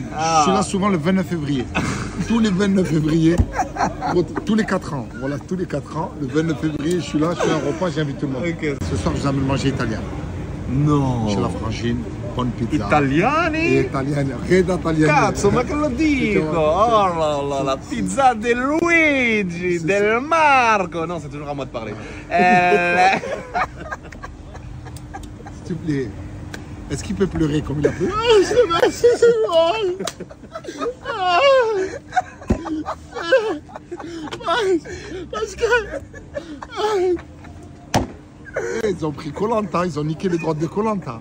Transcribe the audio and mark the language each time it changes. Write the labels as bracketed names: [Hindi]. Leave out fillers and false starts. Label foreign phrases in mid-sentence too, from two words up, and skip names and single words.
[French] Ah. Je suis là souvent le 29 février. Tous les 29 février, tous les 4 ans. Voilà, tous les 4 ans, le 29 février, je suis là, je fais un repas, j'invite tout le monde. Ok. Ce soir, je vous amène manger italien. Non. Chez la frangine, bonne pizza. Italiani? Et italienne, Reda italienne. [Italian] Cazzo, ma che lo dico? [French] Oh la pizza de Luigi, del Marco. Non, c'est toujours à moi de parler. S'il te plaît, est-ce qu'il peut pleurer comme il a pleuré? Ah, c'est moi. Parce que... Ils ont pris Koh Lanta, ils ont niqué les droits de Koh Lanta.